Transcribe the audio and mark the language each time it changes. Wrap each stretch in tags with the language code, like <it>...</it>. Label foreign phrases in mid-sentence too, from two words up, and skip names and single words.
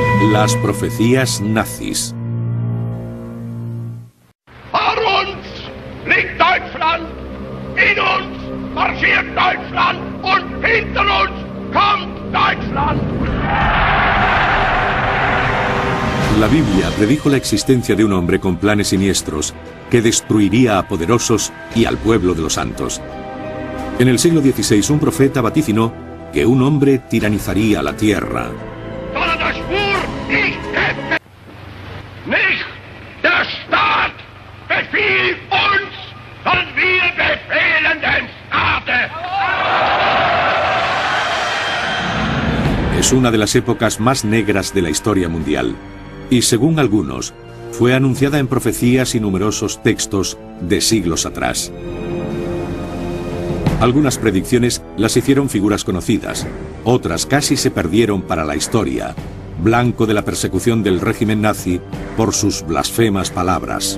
<es>Las profecías nazis.</es> <de>Vor uns liegt Deutschland, in uns marschiert Deutschland und hinter uns kommt Deutschland.</de> <es>La Biblia predijo la existencia de un hombre con planes siniestros que destruiría a poderosos y al pueblo de los santos. En el siglo XVI un profeta vaticinó que un hombre tiranizaría la tierra.</es> <de>Nicht der Staat befiehlt uns, sondern wir befehlen dem Staate.</de> <es>Es una de las épocas más negras de la historia mundial y, según algunos, fue anunciada en profecías y numerosos textos de siglos atrás. Algunas predicciones las hicieron figuras conocidas, otras casi se perdieron para la historia, blanco de la persecución del régimen nazi por sus blasfemas palabras.</es>